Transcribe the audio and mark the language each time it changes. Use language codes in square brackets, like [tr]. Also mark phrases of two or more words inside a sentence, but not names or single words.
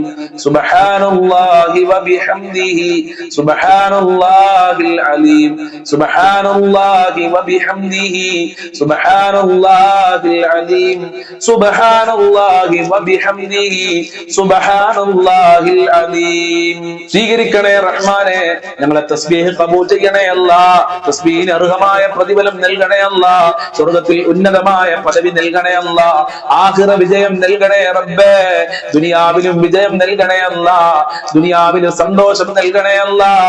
[ar] سبحان الله وبحمده. سبحان الله العظيم. سبحان الله وبحمده. سبحان الله العظيم. سبحان الله وبحمده. سبحان الله العظيم. [ml] സ്വീകരിക്കണേ റഹ്മാനെ, ഞങ്ങളെ തസ്ബീഹ് ഖബൂൽ ചെയ്യണേ അല്ലാഹ്. തസ്ബീഹിന് അർഹമായ പ്രതിഫലം നൽകണേ അല്ലാഹ്. സ്വർഗ്ഗത്തിൽ ഉന്നതമായ പദവി നൽകണേ അല്ലാഹ്. ആഖിറ വിജയം നൽകണേ റബ്ബേ. ദുനിയാവിലും വിജയം നൽകണേ അല്ലാഹ്. ദുനിയാവിലും സന്തോഷം നൽകണേ അല്ലാഹ്.